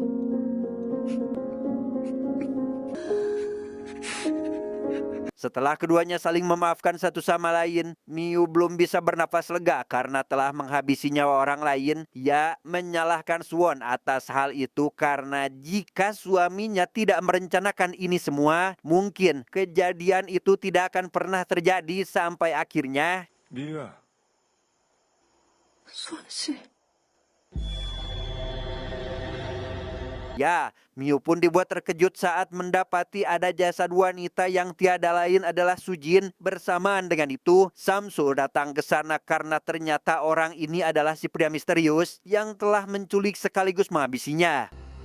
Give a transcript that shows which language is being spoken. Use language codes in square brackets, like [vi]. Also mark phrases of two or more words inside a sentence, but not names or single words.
[id] Setelah keduanya saling memaafkan satu sama lain, Mio belum bisa bernafas lega karena telah menghabisi nyawa orang lain. Ia menyalahkan Suwon atas hal itu karena jika suaminya tidak merencanakan ini semua, mungkin kejadian itu tidak akan pernah terjadi sampai akhirnya [ko] 미유야. 수원 씨. [id] ya, Mio pun dibuat terkejut saat mendapati ada jasad wanita yang tiada lain adalah Sujin. Bersamaan dengan itu, Samsul datang ke sana karena ternyata orang ini adalah si pria misterius yang telah menculik sekaligus menghabisinya.